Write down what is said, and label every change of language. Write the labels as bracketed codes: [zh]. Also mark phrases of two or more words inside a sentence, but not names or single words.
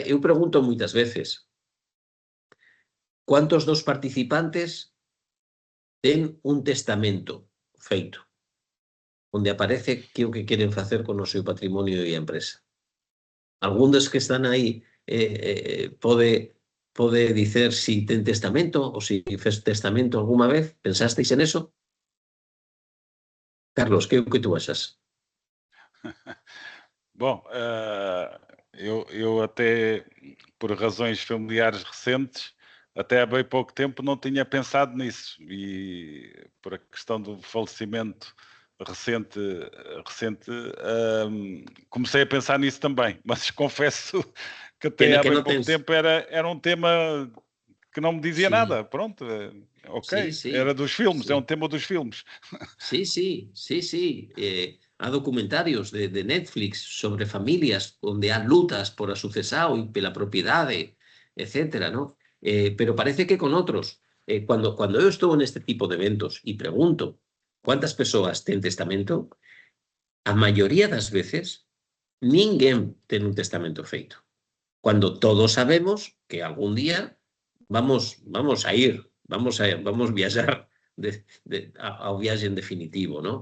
[gl] Eu pregunto moitas veces, cuántos dos participantes ten un testamento feito, onde aparece que o que queren facer con o seu patrimonio e a empresa? Algún dos que están aí pode dicer si ten testamento ou si fes testamento alguma vez? Pensasteis en eso? Carlos, que é o que tú achas? [pt] Bom, eu até, por razões familiares recentes, até há bem pouco tempo não tinha pensado nisso, e por a questão do falecimento recente, comecei a pensar nisso também, mas confesso que até há bem pouco tempo era um tema que não me dizia nada. [gl] Pronto, ok, era dos filmes, é um tema dos filmes. Sí. Há documentarios de Netflix sobre familias onde há lutas por a sucesao e pela propiedade, etcétera, ¿no? Pero parece que con outros. Cuando eu estou neste tipo de eventos e pregunto cuántas persoas ten testamento, a maioría das veces ninguén ten un testamento feito. Cuando todos sabemos que algún día vamos a ir, vamos viaxar ao viaxe en definitivo, ¿no?